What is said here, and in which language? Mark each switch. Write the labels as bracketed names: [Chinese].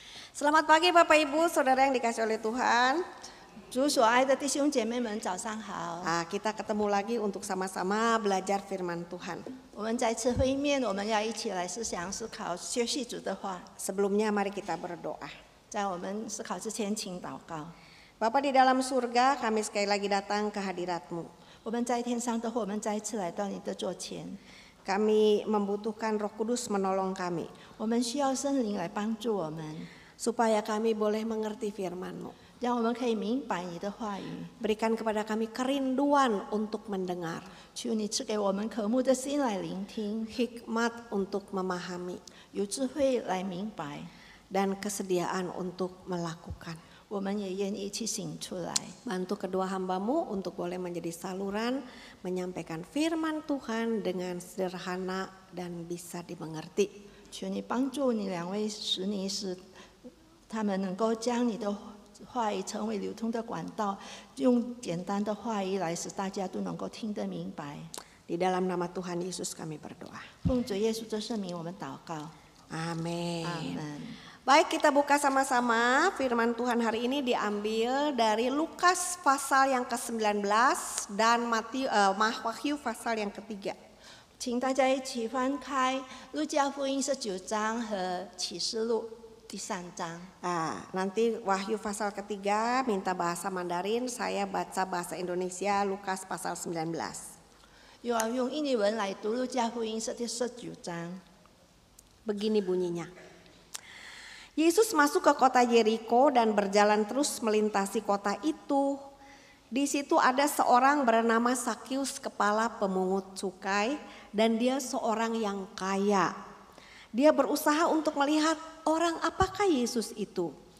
[Indonesian] Selamat pagi Bapak Ibu, Saudara yang dikasihi oleh Tuhan. [Chinese] 主所爱的弟兄姐妹们，早上好。 [Indonesian] Kita ketemu lagi untuk sama-sama belajar firman Tuhan. [Chinese] 我们再次会面，我们要一起来思想、思考、学习主的话。 [Indonesian] Sebelumnya mari kita berdoa. [Chinese] 在我们思考之前，请祷告。 [Indonesian] Bapa di dalam surga, kami sekali lagi datang ke hadirat-Mu. [Chinese] 我们在天上的父，我们再一次来到你的座前， [Indonesian] Kami membutuhkan Roh Kudus menolong kami, [Chinese] 我们需要圣灵来帮助我们， [Indonesian] supaya kami boleh mengerti firman-Mu. [Chinese] 让我们可以明白你的话语。 [Indonesian] Berikan kepada kami kerinduan untuk mendengar, [Chinese] 求你赐给我们渴慕的心来聆听， [Indonesian] hikmat untuk memahami, [Chinese] 有智慧来明白， [Indonesian] dan kesediaan untuk melakukan. [Chinese] 我们也愿意去行出来。 [Indonesian] Bantu kedua hamba-Mu untuk boleh menjadi saluran menyampaikan firman Tuhan dengan sederhana dan bisa dimengerti. [Chinese] 求你帮助你两位使你使他们能够将你的话语成为流通的管道，用简单的话语来使大家都能够听得明白。 [Indonesian] Di dalam nama Tuhan Yesus kami berdoa. [Chinese] 奉主耶稣的圣名，我们祷告。 [Indonesian] Amin. [Chinese] 阿门。 [Indonesian] Baik, kita buka sama-sama. Firman Tuhan hari ini diambil dari Lukas pasal yang ke-19 dan Wahyu pasal yang ketiga. [Chinese] 请大家一起翻开《路加福音》19章和《启示录》第3章。 [Indonesian] Nanti Wahyu pasal ketiga minta bahasa Mandarin, saya baca bahasa Indonesia Lukas pasal 19. [Chinese] 又要用印尼文来读《路加福音》第19章。 [Indonesian] Begini bunyinya. Yesus masuk ke kota Yeriko dan berjalan terus melintasi kota itu. Di situ ada seorang bernama Sakius, kepala pemungut cukai, dan dia seorang yang kaya. Dia berusaha untuk melihat orang apakah Yesus itu.